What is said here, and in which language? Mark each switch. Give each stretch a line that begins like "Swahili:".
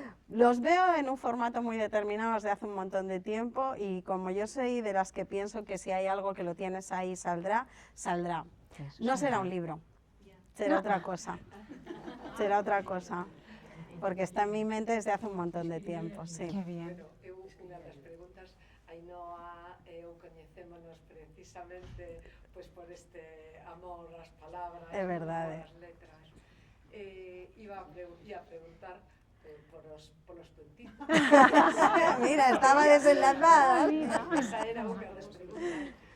Spanish: Los veo en un formato muy determinado desde hace un montón de tiempo y como yo soy de las que pienso que si hay algo que lo tienes ahí saldrá, saldrá. No será un libro, será otra cosa, será otra cosa. Porque está en mi mente desde hace un montón de tiempo, sí. Qué bien.
Galician: Bueno, unha das preguntas, Ainhoa e eu coñecémonos precisamente pues, por este amor ás palabras, É verdade. ás letras.
Spanish: Iba a preguntar polos cuentitos. Mira, estaba desenlazada.
Galician: Esa era unha das preguntas.